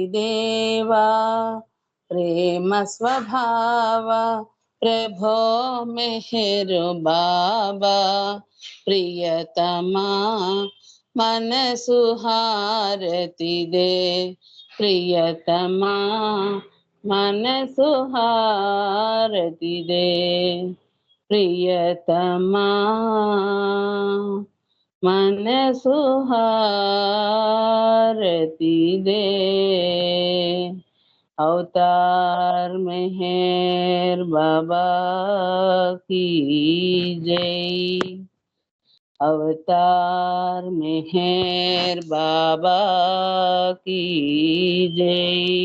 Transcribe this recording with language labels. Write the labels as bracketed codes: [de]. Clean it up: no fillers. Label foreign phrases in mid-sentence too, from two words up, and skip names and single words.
[te] దేవా ప్రేమ స్వభావ ప్రభో మెహరు బాబా ప్రియతమా మనసు హారతి దే ప్రియతమా మనసు హారతి దే ప్రియతమా మనసు హారతి దే [hi] अवतार मेहर बाबा की जय अवतार मेहर बाबा की जय